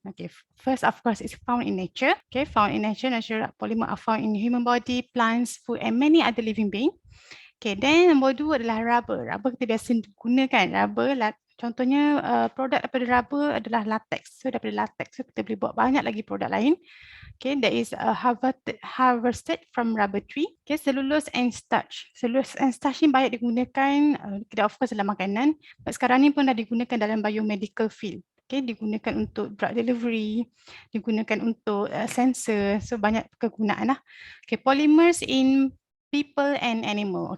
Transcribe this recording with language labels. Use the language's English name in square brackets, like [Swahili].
[English] Okay, first of course it's found in nature. Okay, found in nature, natural polymer are found in human body, plants, food and many other living beings. [Malay] Okay, then nombor 2 adalah rubber. Rubber kita biasa gunakan. Rubber, contohnya produk daripada rubber adalah latex. So daripada latex so kita boleh buat banyak lagi produk lain. [English] Okay, that is harvested from rubber tree. Okay, cellulose and starch. Cellulose and starch [Malay] ni banyak digunakan, kita [English] of course [Malay] dalam makanan. But sekarang ni pun dah digunakan dalam biomedical field. Okay, digunakan untuk drug delivery, digunakan untuk sensor. So banyak kegunaan lah. [English] Okay, polymers in people and animal.